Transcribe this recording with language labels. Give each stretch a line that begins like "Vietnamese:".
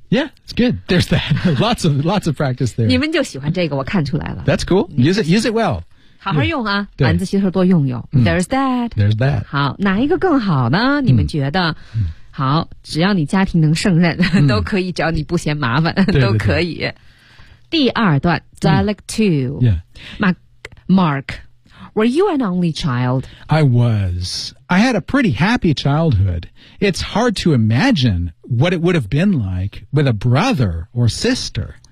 English: yeah it's good there's that lots of practice there
Chinese: 你们就喜欢这个我看出来了
English: that's cool use it well
Chinese: 好好用啊晚自习时候多用用、there's that 好哪一个更好呢你们觉得、好只要你家庭能胜任、都可以只要你不嫌麻烦对对对都可以。第二段
English: Dialect 2、Mark, were you an only child? I was. I had a pretty happy childhood. It's hard to imagine what it would have been like with a brother or sister.